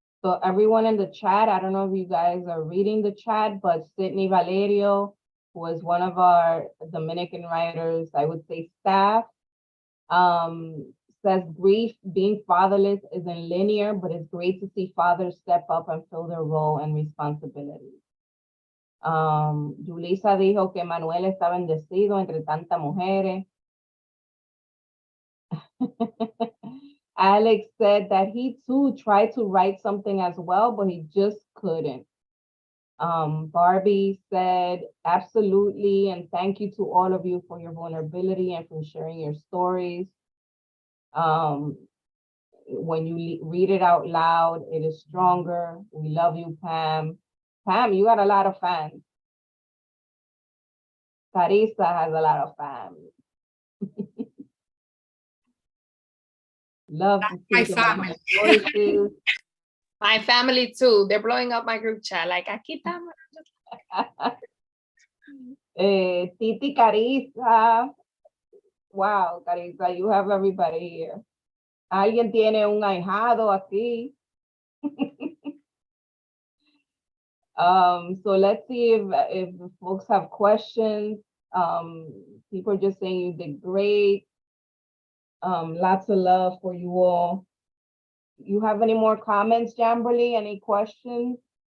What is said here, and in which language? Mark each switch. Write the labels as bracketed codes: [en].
[en] So everyone in the chat, I don't know if you guys are reading the chat, but Sydney Valerio, who is one of our Dominican writers, I would say staff, says grief, being fatherless isn't linear, but it's great to see fathers step up and fill their role and responsibility. [es] Julissa dijo que Manuel está bendecido entre tantas mujeres. [en] Alex said that he too tried to write something as well, but he just couldn't. Barbie said, absolutely, and thank you to all of you for your vulnerability and for sharing your stories. When you read it out loud, it is stronger. We love you, Pam. Pam, you got a lot of fans. Carisa has a lot of fans. Love to My see family. voices. My family too. They're blowing up my group chat. [es] Like, aquí estamos. [en] Titi Carisa. Wow, Carisa, you have everybody here. [es] Alguien tiene un ahijado aquí. [en] So let's see if folks have questions. People are just saying you did great. Lots of love for you all. You have any more comments, Jamberly? Any questions?